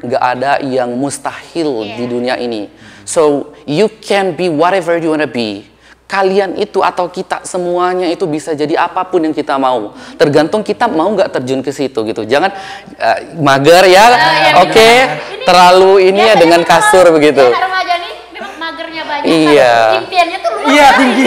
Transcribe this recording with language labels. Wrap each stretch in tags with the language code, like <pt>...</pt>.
<id>Nggak ada yang mustahil di dunia ini.</id> <en>So you can be whatever you wanna be.</en> <id>Kalian itu atau kita semuanya itu bisa jadi apapun yang kita mau. Tergantung kita mau nggak terjun ke situ gitu. Jangan mager ya, oke. Terlalu ini ya dengan kasur begitu. Ya, remaja nih memang magernya banyak. Iya. Kan? Impiannya tuh luas. Iya, tinggi.</id>